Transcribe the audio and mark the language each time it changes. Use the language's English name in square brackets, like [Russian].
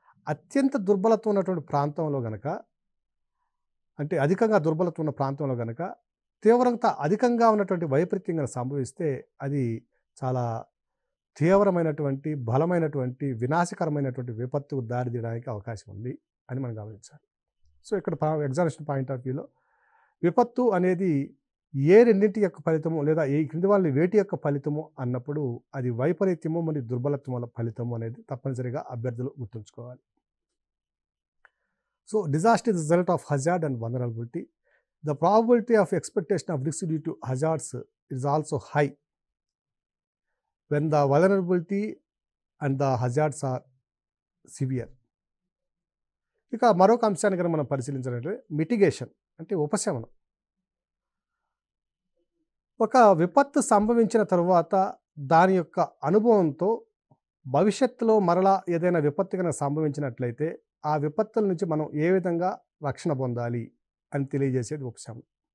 [Telugu] అత్యంత దుర్బలత్వం ఉన్నటువంటి ప్రాంతంలో గనక, అంటే అధికంగా దుర్బలత్వం ఉన్న ప్రాంతంలో గనక తీవ్రత అధికంగా ఉన్నటువంటి వైపరీత్యం కనుక సంభవిస్తే అది చాలా తీవ్రమైనటువంటి, బలమైనటువంటి, వినాశకరమైనటువంటి విపత్తుకు దారితీయడానికి అవకాశం ఉంది అని మనం గమనించాలి. సో ఇక్కడ ఎగ్జామినేషన్ పాయింట్ ఆఫ్ వ్యూలో విపత్తు అనేది ఏ రెండింటి యొక్క ఫలితము లేదా ఈ క్రింది వాళ్ళని వేటి యొక్క ఫలితము అన్నప్పుడు అది వైపరీత్యము మరియు దుర్బలత్వం వల్ల ఫలితము అనేది తప్పనిసరిగా అభ్యర్థులు గుర్తుంచుకోవాలి. [English] So disaster is the result of hazard and vulnerability. The probability of expectation of risk due to hazards is also high when the vulnerability and the hazards are severe. [Telugu] ఇక మరొక అంశాన్ని కనుక మనం పరిశీలించాలంటే మిటిగేషన్ అంటే ఉపశమనం. ఒక విపత్తు సంభవించిన తరువాత దాని యొక్క అనుభవంతో భవిష్యత్తులో మరలా ఏదైనా విపత్తు కనుక సంభవించినట్లయితే ఆ విపత్తుల నుంచి మనం ఏ విధంగా రక్షణ పొందాలి అని తెలియజేసేది ఉపశమనం.